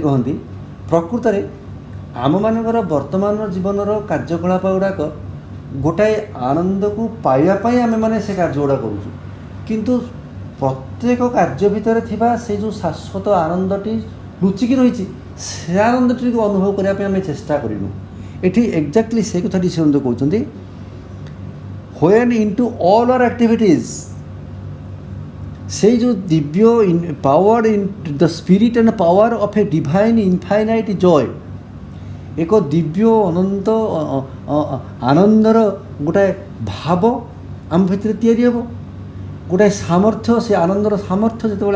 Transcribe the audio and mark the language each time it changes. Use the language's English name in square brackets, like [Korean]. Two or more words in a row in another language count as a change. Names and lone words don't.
[Odia] କହନ୍ତି ପ୍ରକୃତରେ ଆମମାନଙ୍କର ବର୍ତ୍ତମାନର ଜୀବନର କାର୍ଯ୍ୟକଳାପ ଗୁଡ଼ାକ ଗୋଟାଏ ଆନନ୍ଦକୁ ପାଇବା ପାଇଁ ଆମେମାନେ ସେ କାର୍ଯ୍ୟ ଗୁଡ଼ା କରୁଛୁ କିନ୍ତୁ ପ୍ରତ୍ୟେକ କାର୍ଯ୍ୟ ଭିତରେ ଥିବା ସେ ଯେଉଁ ଶାଶ୍ୱତ ଆନନ୍ଦଟି ଲୁଚିକି ରହିଛି ସେ ଆନନ୍ଦଟିକୁ ଅନୁଭବ କରିବା ପାଇଁ ଆମେ ଚେଷ୍ଟା କରିନୁ ଏଠି ଏକ୍ଜାକ୍ଟଲି ସେ କଥାଟି ସେ କହୁଛନ୍ତି [English] when into all our activities [Odia] ସେଇ ଯେଉଁ ଦିବ୍ୟ [English] power in the spirit and power of a divine infinite joy [Odia] ଏକ ଦିବ୍ୟ ଅନନ୍ତ ଆନନ୍ଦର ଗୋଟାଏ ଭାବ ଆମ ଭିତରେ ତିଆରି ହେବ ଗୋଟାଏ ସାମର୍ଥ୍ୟ ସେ ଆନନ୍ଦର ସାମର୍ଥ୍ୟ ଯେତେବେଳେ